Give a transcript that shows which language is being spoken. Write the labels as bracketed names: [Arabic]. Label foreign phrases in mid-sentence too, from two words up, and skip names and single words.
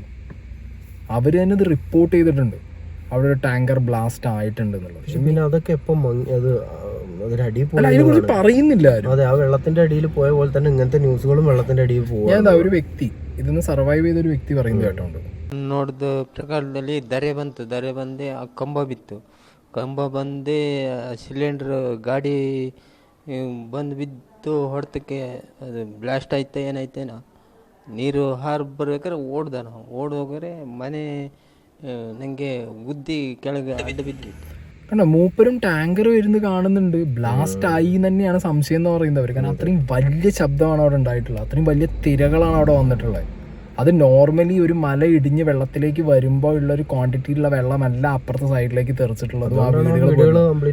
[Malayalam] അവർ തന്നെ ഇത് റിപ്പോർട്ട് ചെയ്തിട്ടുണ്ട്, അവിടെ ഒരു [English] tanker blast [Malayalam] ആയിട്ടുണ്ട് എന്നുള്ളത്. പിന്നെ അതൊക്കെ എപ്പം അതിനെക്കുറിച്ച് പറയുന്നില്ല ആരും. അതെ, ആ വെള്ളത്തിന്റെ അടിയിൽ പോയ പോലെ തന്നെ ഇങ്ങനത്തെ ന്യൂസുകളും വെള്ളത്തിന്റെ അടിയിൽ പോകും. ഞാൻ ഒരു വ്യക്തി ഇതിന്ന് സർവൈവ് ചെയ്ത ഒരു വ്യക്തി പറയുന്നത് കേട്ടോണ്ട്, [Kannada] ನೋಡಿದ ಪ್ರಕಾರದಲ್ಲಿ ದರೆ ಬಂದೆ ಆ ಕಂಬ ಬಂದೆ ಸಿಲಿಂಡ್ರ್ ಗಾಡಿ ಬಂದು ಬಿದ್ದು ಹೊಡೆತಕ್ಕೆ ಅದು ಬ್ಲಾಸ್ಟ್ ಆಯ್ತಾ ಏನಾಯ್ತೇನೋ, ನೀರು ಹಾರಿ ಬರ್ಬೇಕಾದ್ರೆ ಓಡೋಗಾರೆ ಮನೆ ನನಗೆ ಗುದ್ದಿ ಕೆಳಗೆ ಅಡ್ಡ ಬಿದ್ದಿತ್ತು. [Malayalam] കണ്ടോ, മൂപ്പരും ടാങ്കർ വരുന്നത് കാണുന്നുണ്ട്, ബ്ലാസ്റ്റ് ആയി തന്നെയാണ് സംശയം എന്ന് പറയുന്നവർ. കാരണം അത്രയും വലിയ ശബ്ദമാണ് അവിടെ ഉണ്ടായിട്ടുള്ളത്, അത്രയും വലിയ തിരകളാണ് അവിടെ വന്നിട്ടുള്ളത്. അത് നോർമലി ഒരു മല ഇടിഞ്ഞ് വെള്ളത്തിലേക്ക് വരുമ്പോൾ ഉള്ള ഒരു ക്വാണ്ടിറ്റിയിലുള്ള വെള്ളമല്ല അപ്പുറത്തെ സൈഡിലേക്ക് തെറിച്ചിട്ടുള്ളത്.